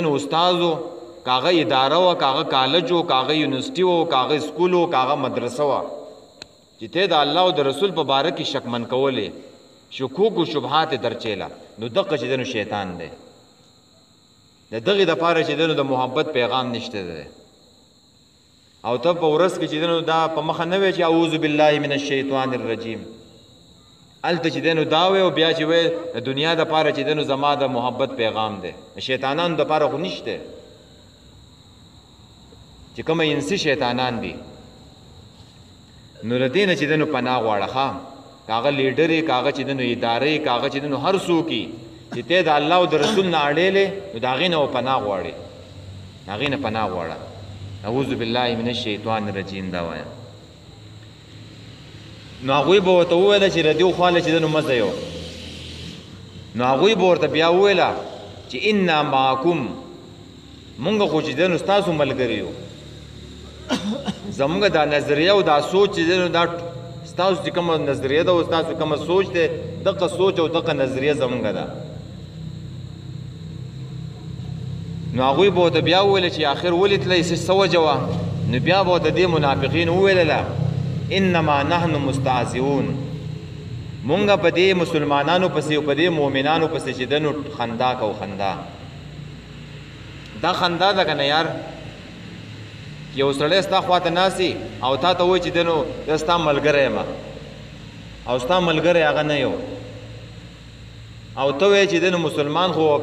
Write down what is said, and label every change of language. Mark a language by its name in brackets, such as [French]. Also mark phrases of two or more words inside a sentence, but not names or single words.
[Pashto] نو استاذ و که هغه اداره وه که هغه کالج و که هغه یونیورسټي و که هغه سکول و که هغه مدرسه وه چې ته د الله او د رسول په باره کې شکمن کولې شکوک و شبهات یې درچېله نو دغه چې دی نو شیطان دی د دغې دپاره چې دی نو د محبت پیغام نشته دی او ته په ورځ کې چې دی نو دا په مخه نه وی چې [Arabic] اعوذ بالله من الشیطان الرجیم [Pashto] هلته چې دی نو دا وی او بیا چې وی د دنیا دپاره چې دی نو زما د محبت پیغام دی د شیطانانو دپاره خو نشته چې کومه انسي شیطانان دي نو له دې نه چې دی نو پناه غواړه ښه که هغه لیډر یې که هغه چې دی نو اداره یې که هغه چې دی نو هر څوک یې چې ته د الله او د رسول نه اړېلې نو د هغې نه پناه غواړې د هغې نه پناه غواړه [Arabic] اعوذ بالله من الشیطان الرجیم [Pashto] دا وایم نو هغوی به ورته وویله چې د دې خواله چې دی نو مه ځئ نو هغوی به ورته بیا وویله چې [Arabic] انا معکم [Pashto] مونږ خو چې دی نو ستاسو ملګري یو زمونږ دا نظریه او دا سوچ چې دی نو دا ستاسو چې کومه نظریه ده او ستاسو کومه سوچ دی دغه سوچ او دغه نظریه زمونږ ده نو هغوی به ورته بیا وویل چې آخر ولې تلئ څه وجه وه نو بیا به ورته دې منافقین وویلله [Arabic] انما نحن مستهزئون [Pashto] مونږ په دې مسلمانانو پسې او په دې مؤمنانو پسې چې دنو خندا کو خندا دا خندا ده که نه یار یو سړی ستا خواته ناستي او تا ته وایي چې دنو زه ستا ملګری یم او ستا ملګری هغه نه یو او ته وایې چې دنو مسلمان خو